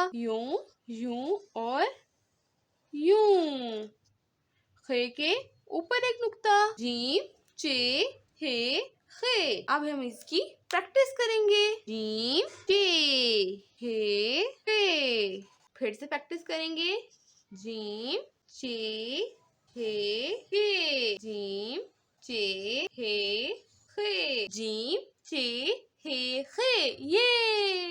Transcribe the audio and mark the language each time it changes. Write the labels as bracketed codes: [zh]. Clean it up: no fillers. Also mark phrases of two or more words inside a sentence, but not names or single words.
[hi] यूं, यूं और यूं। खे के ऊपर एक नुक्ता। जीम, चे, हे, खे। अब हम इसकी प्रैक्टिस करेंगे। जीम, चे, हे, खे। फिर से प्रैक्टिस करेंगे। जीम, चे, हे, जीम, चे, हे, खे। जीम, चे, हे, खे। ये